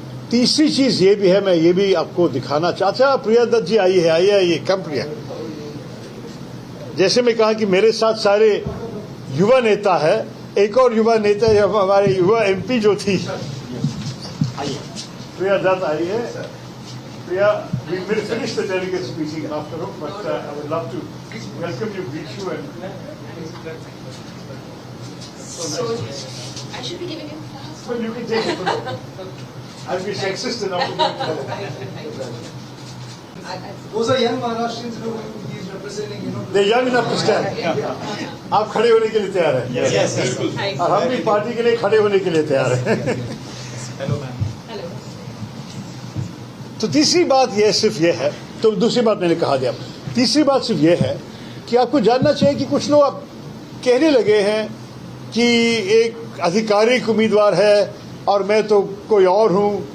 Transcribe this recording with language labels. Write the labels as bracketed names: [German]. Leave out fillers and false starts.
[Hindi] तीसरी चीज ये भी है, मैं ये भी आपको दिखाना चाहता। प्रिया दत्त जी आइए, कम प्रिया। जैसे मैं कहा कि मेरे साथ सारे युवा नेता है, एक और युवा नेता है हमारे युवा एमपी जो थी, प्रिया दत्त आई है। [English] Priya, we will finish the delegate speaking after all, but I would love to welcome you, greet you, and so nice. I should be giving you flowers. Well, you can take it. I'll be sexist enough to give it. Those are young Maharashtrians who he is They're young enough to stand. [Hindi] आप खड़े होने के लिए तैयार हैं? [English] Yes. [Hindi] और हम भी पार्टी के लिए खड़े होने के लिए तैयार हैं. [English] Hello, ma'am. Hello. [Hindi] तो तीसरी बात यह सिर्फ ये है, तो दूसरी बात मैंने कहा दिया. तीसरी बात सिर्फ ये है कि आपको जानना चाहिए कि कुछ लोग अब कहने लगे हैं कि एक आधिकारिक उम्मीदवार है और मैं तो कोई और हूं.